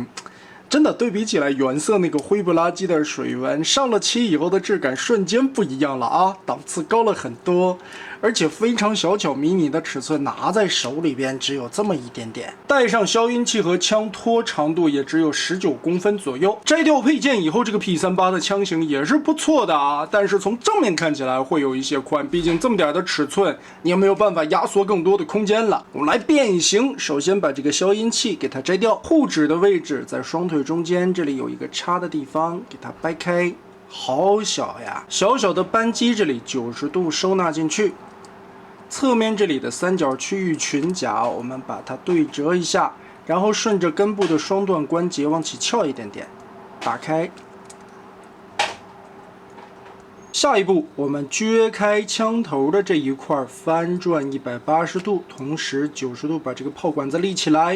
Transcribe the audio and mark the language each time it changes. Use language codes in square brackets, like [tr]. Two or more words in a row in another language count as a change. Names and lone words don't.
[zh] 真的對比起來，原色那個灰不拉幾的水紋，上了漆以後的質感瞬間不一樣了啊，檔次高了很多，而且非常小巧迷你的尺寸，拿在手裡邊只有這麼一點點。帶上消音器和槍托長度也只有19公分左右。摘掉配件以後，這個 P38 的槍型也是不錯的啊，但是從正面看起來会有一些寬，畢竟這麼點的尺寸，你也沒有辦法壓縮更多的空間了。我們來变形，首先把這個消音器給它摘掉，護指的位置在雙腿中間，這裡有一個插的地方，給它掰開，好小呀！小小的扳机這裡90度收納進去，側面這裡的三角區域裙甲，我們把它對折一下，然後順着根部的雙段關節往起翹一點點，打開。下一步，我們撅開槍頭的這一塊，翻轉180度，同時90度把這個炮管子立起來。